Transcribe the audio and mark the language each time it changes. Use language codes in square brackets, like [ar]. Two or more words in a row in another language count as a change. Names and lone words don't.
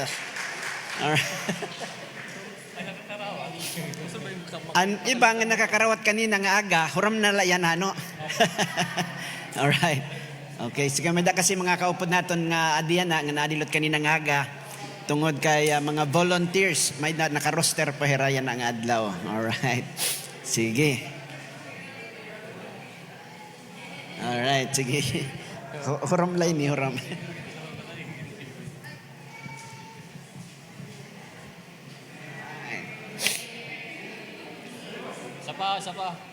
[war] Alright. Ang iba nga nakakarawat kanina nga aga, huram na yan Alright. Okay, sige may da kasi mga kaupod naton nga adiyan nga naadilot kanina nga aga tungod kay mga volunteers, may naka-roster pa hirayan ang adlaw. Alright. Sige. Alright, sige. Huram lang ni huram. Sapa.